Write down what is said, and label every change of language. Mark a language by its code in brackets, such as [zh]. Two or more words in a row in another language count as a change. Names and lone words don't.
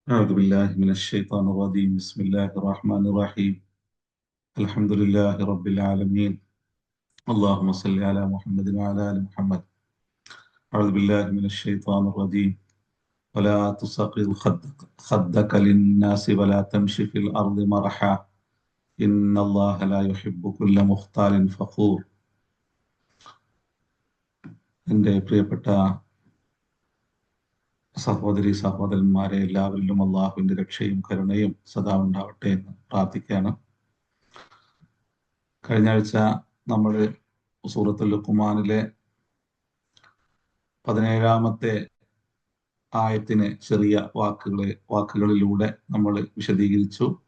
[ar] أعوذ بالله من الشيطان الرجيم بسم الله الرحمن الرحيم الحمد لله رب العالمين اللهم صل على محمد وعلى آل محمد. أعوذ بالله من الشيطان الرجيم ولا تصغر خدك للناس ولا تمشي في الأرض مرحا إن الله لا يحب كل مختال فخور. [ml] എൻ്റെ പ്രിയപ്പെട്ട സഹോദരി സഹോദരന്മാരെ, എല്ലാവരിലും അള്ളാഹുവിൻ്റെ രക്ഷയും കരുണയും സദാ ഉണ്ടാവട്ടെ എന്ന് പ്രാർത്ഥിക്കുകയാണ്. കഴിഞ്ഞ ആഴ്ച നമ്മൾ സൂറത്തുൽ ലുഖ്മാനിലെ 17-ാമത്തെ ആയത്തിനെ ചെറിയ വാക്കുകളിലൂടെ നമ്മൾ വിശദീകരിച്ചു.